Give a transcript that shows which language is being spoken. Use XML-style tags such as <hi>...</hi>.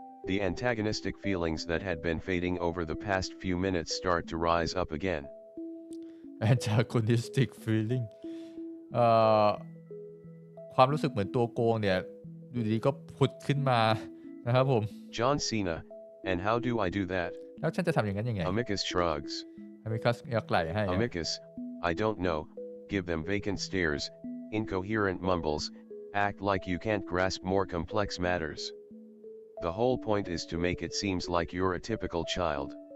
<en>The antagonistic feelings that had been fading over the past few minutes start to rise up again. antagonistic feeling</en> <th>ความรู้สึกเหมือนตัวโกงเนี่ยอยู่ดีก็ผุดขึ้นมานะครับผม</th> <en>John Cena, and how do I do that?</en> <th>แล้วฉันจะทำอย่างนั้นยังไง</th> <en>Amicus shrugs.</en> <th>อเมริกัสยักไหล่ให้</th> <en>Amicus, I don't know, give them vacant stares, incoherent mumbles, act like you can't grasp more complex matters. The whole point is to make it seems like you're a typical child.</en>